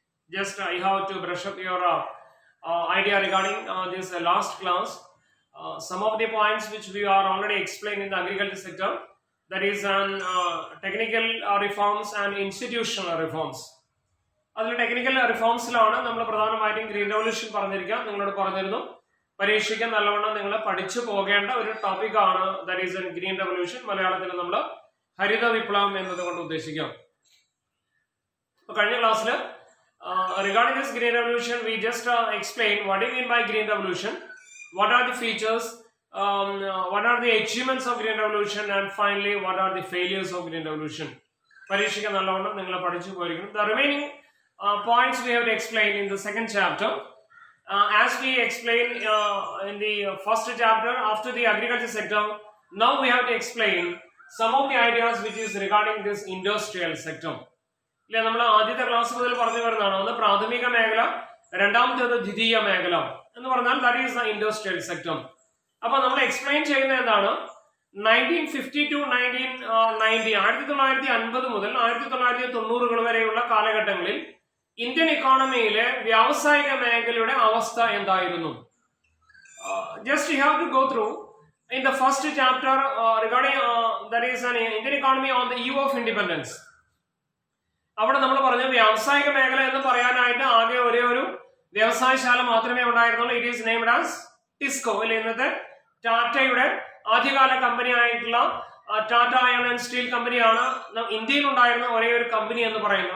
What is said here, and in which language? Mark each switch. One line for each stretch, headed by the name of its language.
English: Just I have to brush up your idea regarding this last class. Some of the points which we are already explained in the agriculture sector, that is on technical reforms and institutional reforms.
Malayalam: അതിൽ technical റിഫോംസിലാണ് നമ്മൾ പ്രധാനമായിട്ടും green revolution പറഞ്ഞിരിക്കുക. നിങ്ങളോട് പറഞ്ഞിരുന്നു പരീക്ഷയ്ക്ക് നല്ലവണ്ണം നിങ്ങൾ പഠിച്ചു പോകേണ്ട ഒരു ടോപ്പിക്കാണ്
English: That is an green revolution.
Malayalam: മലയാളത്തിൽ നമ്മൾ ഹരിത വിപ്ലവം എന്നതുകൊണ്ട് ഉദ്ദേശിക്കാം. കഴിഞ്ഞ ക്ലാസ്സിൽ
English: regarding this green revolution, we just explained what do you mean by green revolution, what are the features, what are the achievements of green revolution, and finally what are the failures of green revolution.
Malayalam: പരീക്ഷയ്ക്ക് നല്ലവണ്ണം നിങ്ങൾ പഠിച്ചു പോയിരിക്കണം.
English: The remaining points we have to explain in the second chapter. As we explained in the first chapter after the agriculture sector, now we have to explain some of the ideas which is regarding this industrial sector.
Malayalam: ഇല്ല, നമ്മൾ ആദ്യത്തെ class മുതൽ പറഞ്ഞു വരുന്നതാണ്. ഒന്ന് പ്രാഥമിക മേഖല, രണ്ടാമത്തേത് ദ്വിതീയ മേഖല എന്ന് പറഞ്ഞാൽ
English: That is the industrial sector.
Malayalam: അപ്പൊ നമ്മൾ എക്സ്പ്ലെയിൻ ചെയ്യുന്ന എന്താണ്, 1950 to 1990, 1950 മുതൽ 1990 വരെയുള്ള കാലഘട്ടങ്ങളിൽ ഇന്ത്യൻ ഇക്കോണമിയിലെ വ്യാവസായിക മേഖലയുടെ അവസ്ഥ എന്തായിരുന്നു.
English: Just you have to go through in the first chapter regarding that is an Indian economy on the eve of independence.
Malayalam: അവിടെ നമ്മൾ പറഞ്ഞു വ്യാവസായിക മേഖല എന്ന് പറയാനായിട്ട് ആകെ ഒരേ ഒരു വ്യവസായശാല മാത്രമേ ഉണ്ടായിരുന്നുള്ളൂ.
English: It is named as TISCO.
Malayalam: അല്ലെ, ഇന്നത്തെ ടാറ്റയുടെ ആദ്യകാല കമ്പനി ആയിട്ടുള്ള ടാറ്റ അയൺ ആൻഡ് സ്റ്റീൽ കമ്പനിയാണ് ഇന്ത്യയിൽ ഉണ്ടായിരുന്ന ഒരേ ഒരു കമ്പനി എന്ന് പറയുന്നത്.